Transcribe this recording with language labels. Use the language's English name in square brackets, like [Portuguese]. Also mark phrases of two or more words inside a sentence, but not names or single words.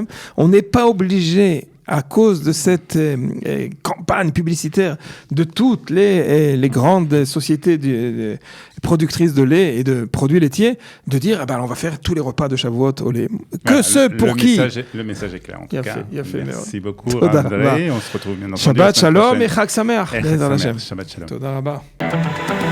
[French] On n'est pas obligé, à cause de cette campagne publicitaire de toutes les grandes sociétés productrices de lait et de produits laitiers, de dire on va faire tous les repas de Shavuot au lait. Que ceux pour qui... Le message est clair, en tout cas. Merci beaucoup, André. On se retrouve bien entendu. [Hebrew] שבת שלום וחג שמח. שבת שלום. תודה רבה.